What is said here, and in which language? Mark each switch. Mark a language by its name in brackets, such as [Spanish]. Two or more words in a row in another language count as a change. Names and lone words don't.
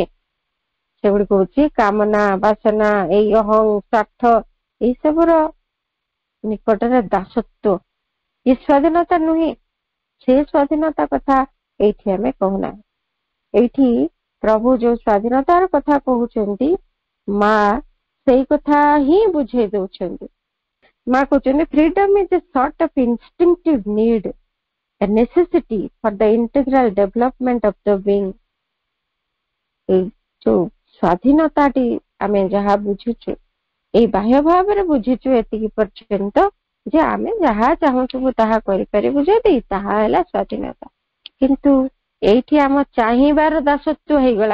[Odia] ସେଗୁଡିକ ହଉଛି କାମନା ବାସନା, ଏଇ ଅହଂ ସ୍ୱାର୍ଥ, ଏଇ ସବୁର ନିକଟରେ ଦାସତ୍ୱ। ଏ ସ୍ୱାଧୀନତା ନୁହେଁ। ସେ ସ୍ୱାଧୀନତା କଥା ଏଇଠି ଆମେ କହୁନା। ଏଇଠି ପ୍ରଭୁ ଯୋଉ ସ୍ୱାଧୀନତାର କଥା କହୁଛନ୍ତି, ମା ସେଇ କଥା ହିଁ ବୁଝେଇ ଦଉଛନ୍ତି। ମା କହୁଛନ୍ତି, [English] freedom is a sort of instinctive need, a necessity for the integral development of the being. [Odia] ଏଇ ଯୋଉ ସ୍ୱାଧୀନତାଟି ଆମେ ଯାହା ବୁଝୁଛୁ, ଏଇ ବାହ୍ୟ ଭାବରେ ବୁଝୁଛୁ ଏତିକି ପର୍ଯ୍ୟନ୍ତ ଯେ ଆମେ ଯାହା ଚାହୁଁଥିବୁ ତାହା କରିପାରିବୁ, ଯଦି ତାହା ହେଲା ସ୍ୱାଧୀନତା। କିନ୍ତୁ ଏଇଠି ଆମ ଚାହିଁବାର ଦାସତ୍ୱ ହେଇଗଲା।